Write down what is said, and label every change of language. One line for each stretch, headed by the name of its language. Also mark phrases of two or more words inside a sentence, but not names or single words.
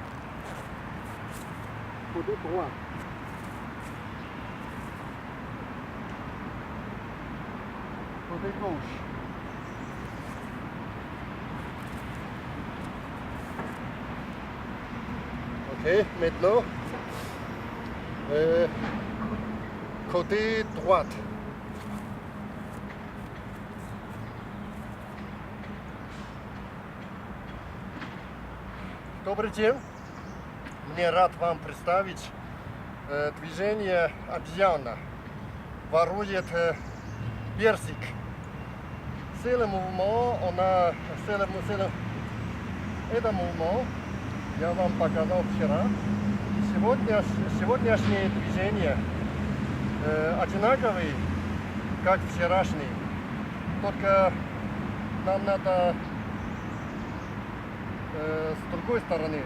French: Côté droit. Côté gauche. Ok, maintenant, côté droite.
Russian: Добрый день. Мне рад вам представить движение обезьяна. Ворует персик.
French: C'est le mouvement,
Russian: это mouvement я вам показал вчера. Сегодняшнее движение одинаковый, как вчерашний. Только нам надо с другой стороны.